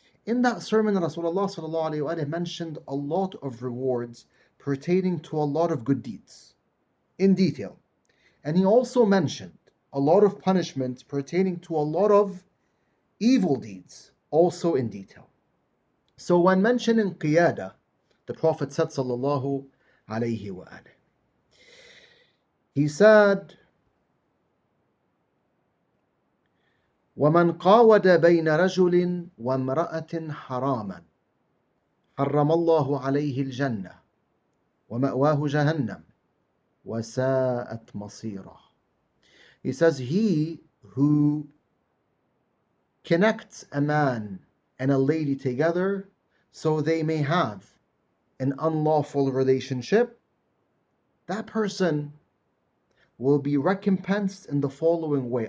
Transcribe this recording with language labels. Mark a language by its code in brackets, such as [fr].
[en] In that sermon, Rasulullah sallallahu alayhi wa alayhi mentioned a lot of rewards pertaining to a lot of good deeds in detail. And he also mentioned a lot of punishments pertaining to a lot of evil deeds also in detail. So when mentioning qiyaada, the Prophet said sallallahu alayhi wa alayhi, he said, [ar] وَمَنْ قَاوَدَ بَيْنَ رَجُلٍ وَامْرَأَةٍ حَرَامًا حَرَّمَ اللَّهُ عَلَيْهِ الْجَنَّةِ وَمَأْوَاهُ جَهَنَّمُ وَسَاءَتْ مَصِيرًا. [en] He says, he who connects a man and a lady together so they may have an unlawful relationship, that person will be recompensed in the following way.